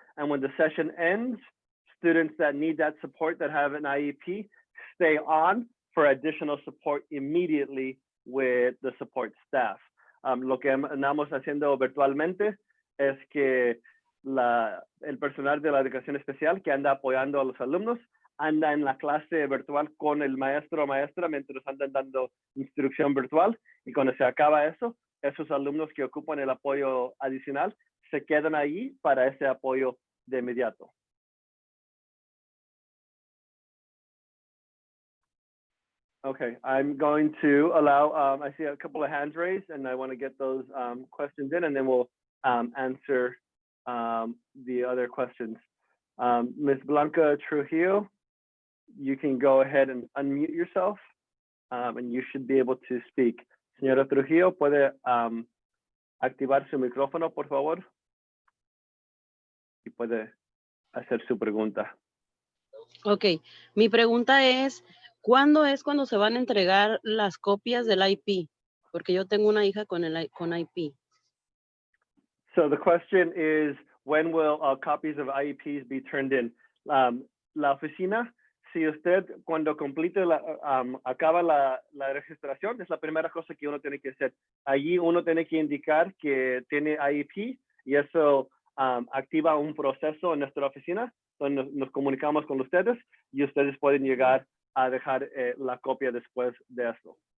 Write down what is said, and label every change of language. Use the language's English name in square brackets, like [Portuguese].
[English] And when the session ends, students that need that support that have an IEP stay on for additional support immediately with the support staff. [Spanish] Lo que andamos haciendo virtualmente es que el personal de la educación especial que anda apoyando a los alumnos anda en la clase virtual con el maestro o maestra mientras andan dando instrucción virtual, y cuando se acaba eso, esos alumnos que ocupan el apoyo adicional se quedan ahí para ese apoyo de inmediato. [English] Okay, I'm going to allow, I see a couple of hands raised and I want to get those questions in, and then we'll answer the other questions. Ms. Blanca Trujillo, you can go ahead and unmute yourself and you should be able to speak. [Spanish] Señora Trujillo, ¿puede activar su micrófono, por favor? Y puede hacer su pregunta. Ok, mi pregunta es, ¿cuándo es cuando se van a entregar las copias del IP? Porque yo tengo una hija con IP. [English] So the question is, when will copies of IEPs be turned in? [Spanish] La oficina, si usted cuando complete acaba la registración, es la primera cosa que uno tiene que hacer. Allí uno tiene que indicar que tiene IEP y eso activa un proceso en nuestra oficina donde nos comunicamos con ustedes y ustedes pueden llegar a dejar la copia después de eso.